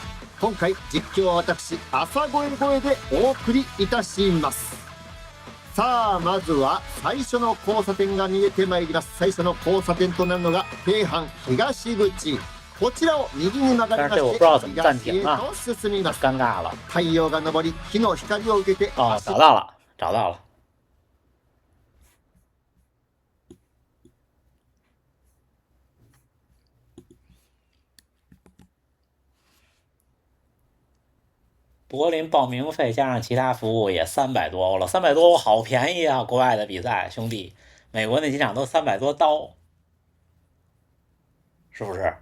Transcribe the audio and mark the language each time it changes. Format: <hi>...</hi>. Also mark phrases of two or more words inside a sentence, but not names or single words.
<ja>今回実況は私朝越えでお送りいたします。さあまずは最初の交差点が見えてまいります。最初の交差点となるのが京阪東口、こちらを右に曲がりまして東へと進みます。</ja> <zh>尴尬了。</zh> <ja>太陽が昇り日の光を受けて</ja> <zh>哦，找到了，找到了。柏林报名费加上其他服务也300多欧了，300多欧好便宜啊！国外的比赛，兄弟，美国那几场都300多刀，是不是？</zh>